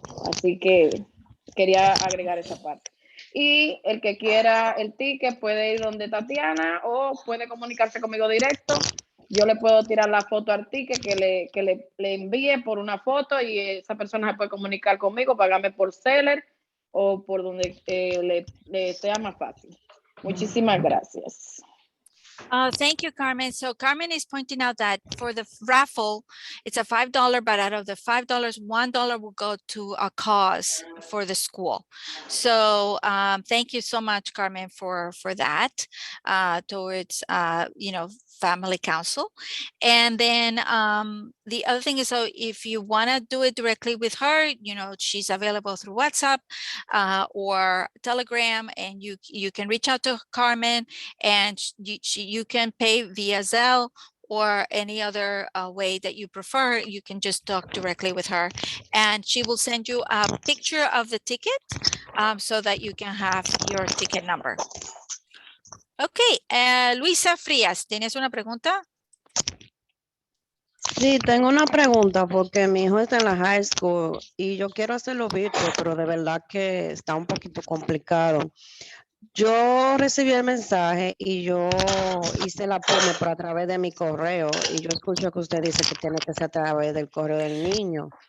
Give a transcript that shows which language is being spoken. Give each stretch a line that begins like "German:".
Spanish: Así que quería agregar esa parte. Y el que quiera el ticket puede ir donde Tatiana o puede comunicarse conmigo directo. Yo le puedo tirar la foto al ticket que le envíe por una foto y esa persona se puede comunicar conmigo, pagarme por seller o por donde le sea más fácil. Muchísimas gracias.
English: Thank you, Carmen. So Carmen is pointing out that for the raffle, it's a $5, but out of the $5, $1 will go to a cause for the school. So thank you so much, Carmen, for that towards, family council. And then the other thing is, so if you want to do it directly with her, she's available through WhatsApp or Telegram, and you can reach out to Carmen, and you can pay via Zelle or any other way that you prefer. You can just talk directly with her, and she will send you a picture of the ticket so that you can have your ticket number.
Spanish: Okay, Luisa Frías, ¿tienes una pregunta? Sí, tengo una pregunta porque mi hijo está en la high school y yo quiero hacerlo virtual, pero de verdad que está un poquito complicado. Yo recibí el mensaje y yo hice el apoyo por a través de mi correo y yo escucho que usted dice que tiene que ser a través del correo del niño.